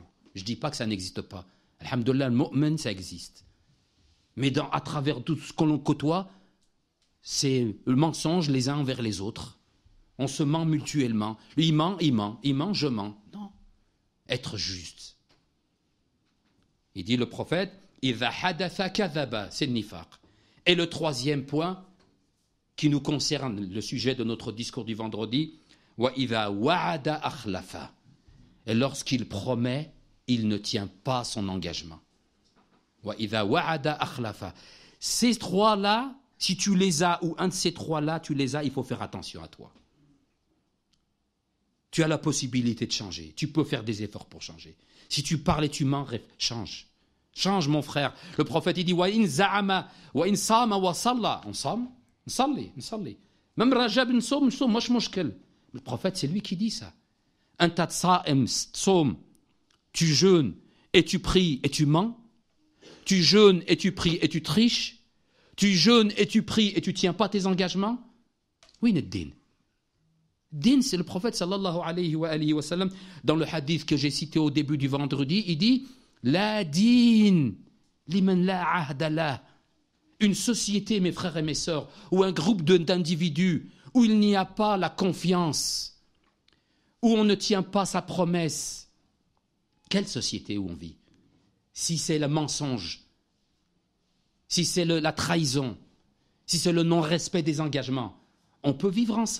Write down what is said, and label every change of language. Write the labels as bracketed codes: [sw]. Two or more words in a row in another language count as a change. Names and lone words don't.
[fr] Je ne dis pas que ça n'existe pas. Alhamdoulilah, le mu'min, ça existe. Mais à travers tout ce que l'on côtoie, c'est le mensonge les uns envers les autres. On se ment mutuellement. Lui, il ment, je mens. Non. Être juste. Il dit le prophète, « [ar] إذا حدث كذب [fr] » c'est le nifaq. Et le troisième point, qui nous concerne, le sujet de notre discours du vendredi, « [ar] وإذا وعد أخلف [fr] » et lorsqu'il promet, il ne tient pas son engagement. « [ar] وإذا وعد أخلف [fr] » Ces trois-là, si tu les as, ou un de ces trois-là, tu les as, il faut faire attention à toi. Tu as la possibilité de changer. Tu peux faire des efforts pour changer. Si tu parles et tu mens, change. Change, mon frère. Le prophète, il dit, [ar] وإن زعم، وإن صام وصلى. [fr] On salli. Même Rajab [ar] نصوم، مش مشكل. [fr] Le prophète, c'est lui qui dit ça. [ar] أنت صائم تصوم. [fr] Tu jeûnes et tu pries et tu mens. Tu jeûnes et tu pries et tu triches. Tu jeûnes et tu pries et tu tiens pas tes engagements. Oui, Neddin. Din, c'est le prophète [ar] صلى الله عليه وسلم, [fr] dans le hadith que j'ai cité au début du vendredi, il dit [ar] لا دين لمن لا عهد له. [fr] Une société, mes frères et mes sœurs, ou un groupe d'individus où il n'y a pas la confiance, où on ne tient pas sa promesse. Quelle société où on vit? Si c'est le mensonge, si c'est la trahison, si c'est le non-respect des engagements, on peut vivre ensemble?